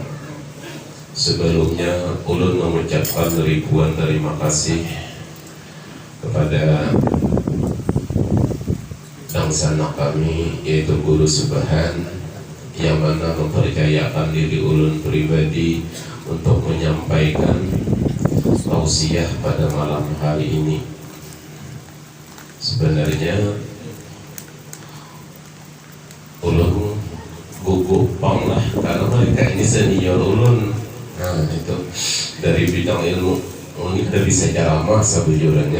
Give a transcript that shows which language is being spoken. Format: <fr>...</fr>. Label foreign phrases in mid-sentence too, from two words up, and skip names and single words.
<bjn>Sebelumnya ulun mengucapkan ribuan terima kasih kepada laksana kami, yaitu Guru Subhan, yang mana mempercayakan diri ulun pribadi untuk menyampaikan tausiah pada malam hari ini. Sebenarnya ulun gugup pang lah, karena mereka ini senior ulun. Nah, itu dari bidang ilmu ini kita bisa ceramah sebujurnya.</bjn>